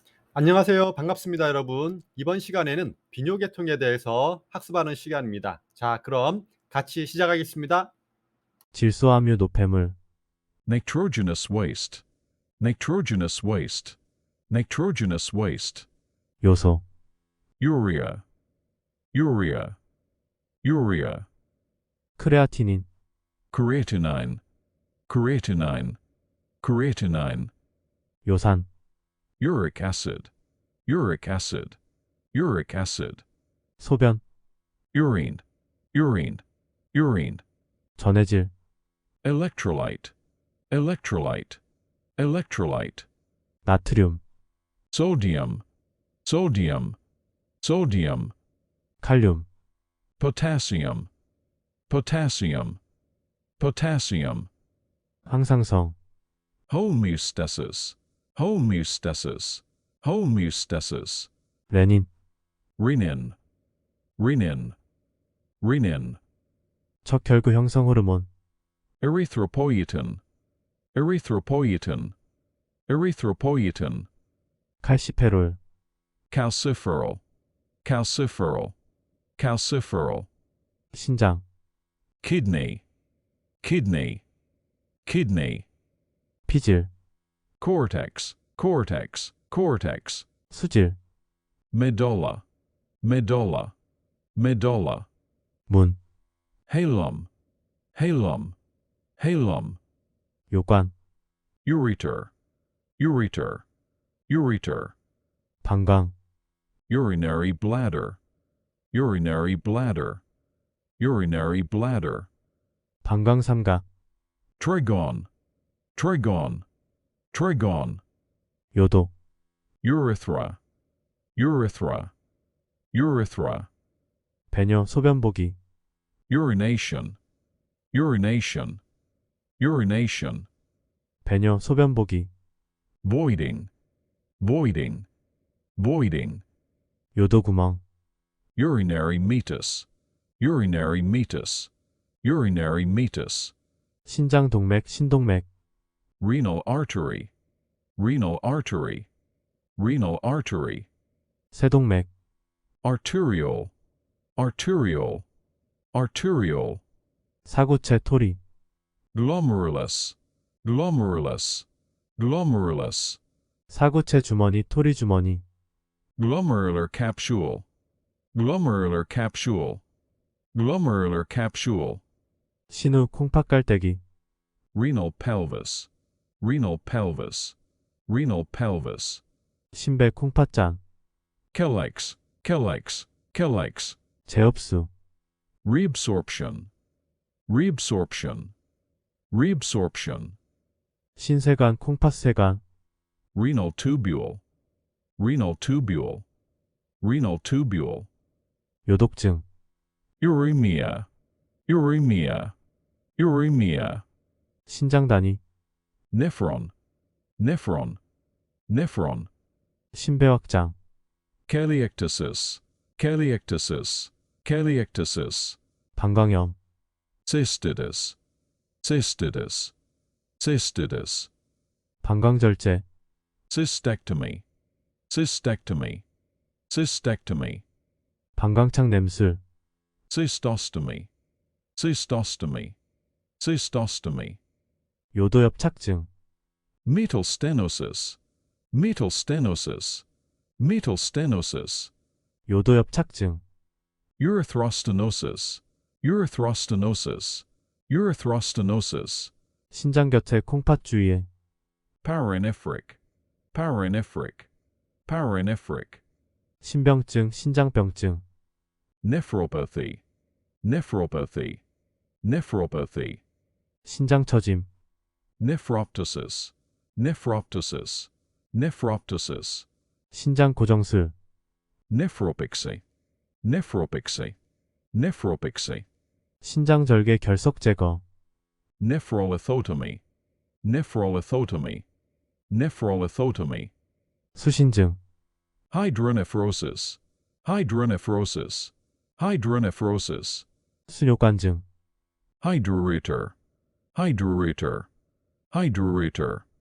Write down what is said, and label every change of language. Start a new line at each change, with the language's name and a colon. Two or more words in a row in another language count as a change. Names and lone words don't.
Korean: 안녕하세요. 반갑습니다, 여러분. 이번 시간에는 비뇨계통에 대해서 학습하는 시간입니다. 자, 그럼 같이 시작하겠습니다. 질소함유 노폐물,
English: nitrogenous waste, nitrogenous waste, nitrogenous waste,
Korean: 요소,
English: urea, urea, urea,
Korean: 크레아티닌,
English: creatinine, creatinine, creatinine,
Korean: 요산,
English: uric acid, uric acid, uric acid,
Korean: 소변,
English: urine, urine, urine,
Korean: 전해질,
English: electrolyte, electrolyte, electrolyte,
Korean: 나트륨,
English: sodium, sodium, sodium,
Korean: 칼륨,
English: potassium, potassium, potassium,
Korean: 항상성,
English: homeostasis, homeostasis, homeostasis,
Korean: 레닌,
English: renin, renin, renin,
Korean: 척결구 형성 호르몬,
English: erythropoietin, erythropoietin, erythropoietin,
Korean: 칼시페롤,
English: calciferol, calciferol, calciferol,
Korean: 신장,
English: kidney, kidney, kidney,
Korean: 피질,
English: cortex, cortex, cortex,
Korean: 수질,
English: medulla, medulla, medulla,
Korean: 문,
English: hilum, hilum, hilum,
Korean: 요관,
English: ureter, ureter, ureter,
Korean: 방광,
English: urinary bladder, urinary bladder, urinary bladder,
Korean: 방광삼각,
English: trigone, trigone, trigone,
Korean: 요도,
English: urethra, urethra, urethra,
Korean: 배뇨, 소변보기,
English: urination, urination, urination,
Korean: 배뇨, 소변보기,
English: voiding, voiding, voiding,
Korean: 요도구멍,
English: urinary meatus, urinary meatus, urinary meatus,
Korean: 신장동맥, 신동맥,
English: renal artery, renal artery, renal artery,
Korean: 세동맥,
English: arteriole, arteriole, arteriole,
Korean: 사구체, 토리,
English: glomerulus, glomerulus, glomerulus,
Korean: 사구체 주머니, 토리 주머니,
English: glomerular capsule, glomerular capsule, glomerular capsule,
Korean: 신우, 콩팥깔때기,
English: renal pelvis, renal pelvis, renal pelvis,
Korean: 신배, 콩팥장,
English: calyx, calyx, calyx,
Korean: 제흡수,
English: reabsorption, reabsorption, reabsorption,
Korean: 신세관, 콩팥세관,
English: renal tubule, renal tubule, renal tubule,
Korean: 요독증,
English: uremia, uremia, uremia,
Korean: 신장단위,
English: nephron, nephron, nephron,
Korean: 신배확장,
English: caliectasis, caliectasis, caliectasis,
Korean: 방광염,
English: cystitis, cystitis, cystitis,
Korean: 방광절제,
English: cystectomy, cystectomy, cystectomy,
Korean: 방광창 냄술,
English: cystostomy, cystostomy, cystostomy,
Korean: 요도엽착증,
English: metal stenosis, metal stenosis, metal stenosis,
Korean: 요도엽착증,
English: erythrostenosis, erythrostenosis, erythrostenosis,
Korean: 신장 곁에 콩팥 주위에,
English: paranephric, paranephric, paranephric,
Korean: 신병증, 신장병증,
English: nephropathy, nephropathy, nephropathy,
Korean: 신장처짐,
English: nephroptosis, nephroptosis, nephroptosis,
Korean: 신장고정술,
English: nephropixy, nephropixy, nephropixy,
Korean: 신장절개 결석 제거,
English: nephrolithotomy, nephrolithotomy, nephrolithotomy,
Korean: 수신증,
English: hydronephrosis, hydronephrosis, hydronephrosis,
Korean: 수뇨관증,
English: hydroureter, hydroureter, hydroureter,